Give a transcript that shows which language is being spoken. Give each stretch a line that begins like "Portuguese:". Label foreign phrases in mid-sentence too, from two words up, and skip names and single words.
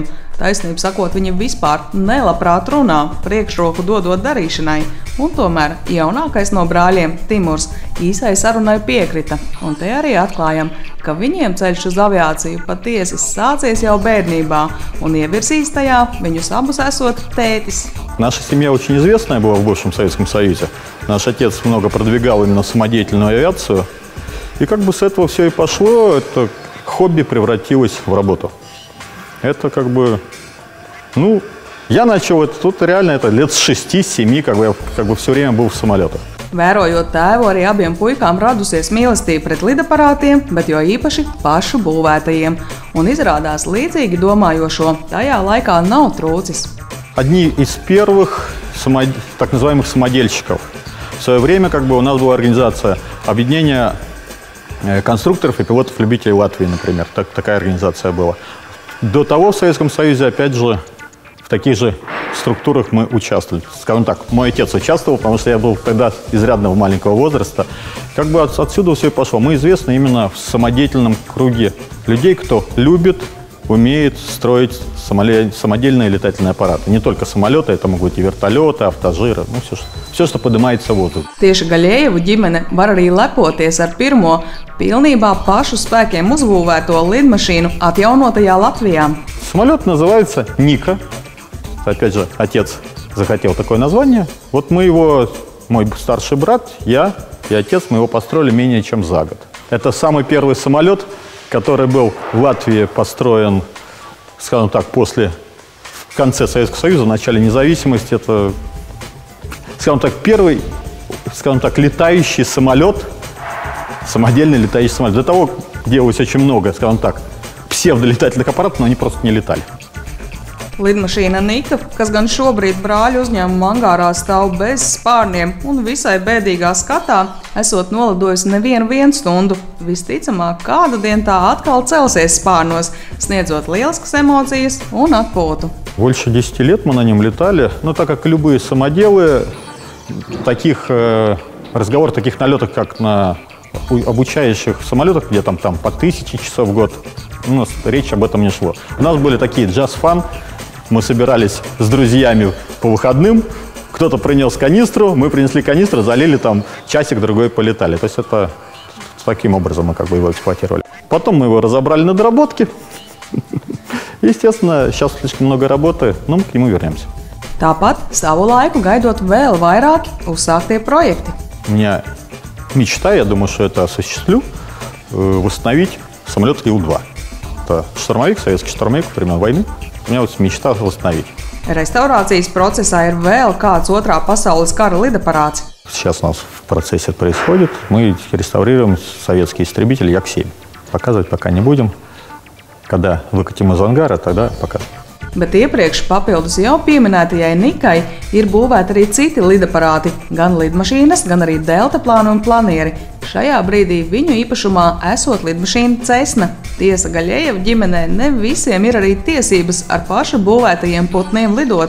Latvian: Taisnību sakot, viņi vispār nelabprāt runā, priekšroku dodot darīšanai. Un tomēr jaunākais no brāļiem, Timurs, īsai sarunai piekrita. Un te arī atklājam, ka viņiem ceļš uz aviāciju patiesi sācies jau bērnībā un ievirzīs tajā viņus abus esot tētis.
Russian: Наша семья очень известная была в бывшем Советском Союзе. Наш отец много продвигал именно самодеятельную авиацию. И как бы с этого все и пошло, это хобби превратилось в работу. Это как бы, я начал это тут реально это лет с 6-7, как бы все время был в самолетах.
Latvian: Vērojot tēvu, arī abiem puikām radusies mīlestība pret lidaparātiem, bet jo īpaši pašu būvētajiem. Un izrādās līdzīgi domājošo tajā laikā nav trūcis.
Russian: Одни из первых так называемых самодельщиков. В свое время у нас была организация объединения конструкторов и пилотов-любителей Латвии, например. Такая организация была. До того в Советском Союзе, опять же, в таких же структурах мы участвовали. Скажем так, мой отец участвовал, потому что я был тогда изрядного маленького возраста. Отсюда все и пошло. Мы известны именно в самодеятельном круге людей, кто любит, умеет строить самодельные летательные аппараты. Не только самолеты, это могут быть и вертолеты, автожиры, все, что поднимается в воздух.
Latvian: Tieši Gaļējevu ģimene var arī lepoties ar pirmo pilnībā pašu spēkiem uzbūvēto lidmašīnu atjaunotajā Latvijā.
Russian: Самолет называется Ника. Опять же, отец захотел такое название. Вот мой старший брат, я и отец, мы его построили менее чем за год. Это самый первый самолет, который был в Латвии построен, скажем так, в конце Советского Союза, в начале независимости. Это, скажем так, первый, летающий самолет, самодельный летающий самолет. Для того делалось очень много, скажем так, псевдолетательных аппаратов, но они просто не летали.
Latvian: Lidmašīna Nika, kas gan šobrīd brāļu uzņēmuma angārā stāv bez spārniem un visai bēdīgā skatā, esot nolidojusi nevienu stundu. Visticamāk, kādu dienu tā atkal celsies spārnos, sniedzot lieliskas emocijas un atpūtu.
Russian: Больше 10 лет мы на нем летали, но так как любые самоделы, таких разговоров, таких налетах, как на обучающих самолетах, где там по 1000 часов в год, у нас речь об этом не шло. У нас были такие джаз-фан, мы собирались с друзьями по выходным, кто-то принес канистру, мы принесли канистру, залили там часик-другой, полетали. То есть это таким образом мы как бы его эксплуатировали. Потом мы его разобрали на доработки. Естественно, сейчас слишком много работы, но мы к нему вернемся.
Latvian: Tāpat savu laiku gaidot vēl vairāki uzsāktie projekti.
Russian: У меня мечта, я думаю, что это осуществлю, восстановить самолет Ил-2. Это штурмовик, советский штурмовик времен войны. У меня вот мечта восстановить.
Latvian: Restaurācijas procesā ir vēl kāds otrā pasaules kara lidaparāts.
Russian: Сейчас у нас в процессе это происходит. Мы реставрируем советский истребитель Як-7. Показывать пока не будем. Когда выкатим из ангара, тогда покажем.
Latvian: Bet iepriekš papildus jau pieminētajai Nikai ir būvēti arī citi lidaparāti, gan lidmašīnas, gan arī deltaplāni un planieri. Šajā brīdī viņu īpašumā esot lidmašīna Cessna. Tiesa, Gaļejeva ģimenē ne visiem ir arī tiesības ar pašu būvētajiem putniem lidot.